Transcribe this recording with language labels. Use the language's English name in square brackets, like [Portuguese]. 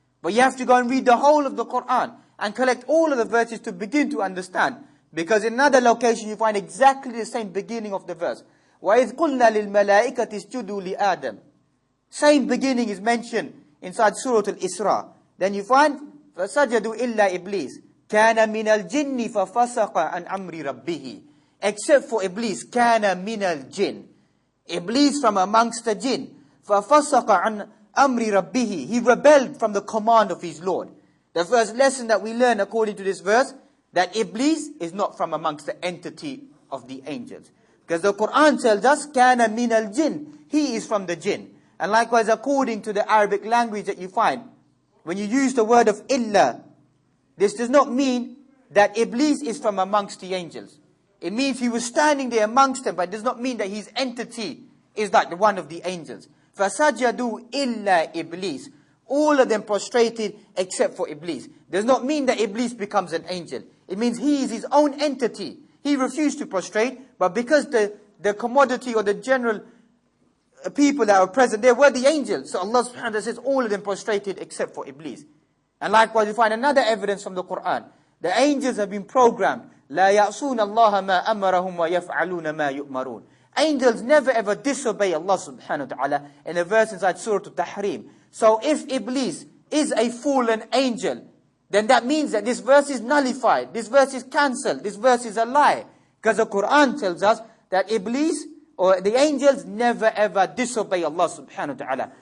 [English] But you have to go and read the whole of the Quran and collect all of the verses to begin to understand. Because in another location you find exactly the same beginning of the verse. [Arabic] وَإِذْ قُلْنَا لِلْمَلَائِكَةِ اسْجُدُوا لِآدَمَ. [English] Same beginning is mentioned inside Surah Al-Isra. Then you find [Arabic] فَسَجَدُوا إِلَّا إِبْلِيسَ كَانَ مِنَ الْجِنِّ فَفَسَقَ عَنْ أَمْرِ رَبِّهِ. [English] Except for Iblis, [Arabic] كَانَ مِنَ الْجِنِّ. [English] Iblis from amongst the jinn. [Arabic] فَفَسَقَ عَنْ أَمْرِ رَبِّهِ. [English] He rebelled from the command of his Lord. The first lesson that we learn according to this verse, that Iblis is not from amongst the entity of the angels. Because the Quran tells us, [Arabic] كَانَ مِنَ الْجِنِّ. [English] He is from the jinn. And likewise, according to the Arabic language that you find, when you use the word of illa, this does not mean that Iblis is from amongst the angels. It means he was standing there amongst them, but it does not mean that his entity is like the one of the angels. [Arabic] فَسَجَدُوا إِلَّا إِبْلِيسَ. [English] All of them prostrated except for Iblis. Does not mean that Iblis becomes an angel. It means he is his own entity. He refused to prostrate, but because the commodity or the general people that were present there were the angels. So Allah subhanahu wa ta'ala says all of them prostrated except for Iblis. And likewise you find another evidence from the Quran. The angels have been programmed. [Arabic] لا يعصون الله ما أمرهم ويفعلون ما يؤمرون. [English] Angels never ever disobey Allah subhanahu wa ta'ala, in a verse inside Surah Al-Tahrim. So if Iblis is a fallen angel, then that means that this verse is nullified, this verse is cancelled, this verse is a lie. Because the Quran tells us that Iblis, or the angels, never ever disobey Allah subhanahu wa ta'ala.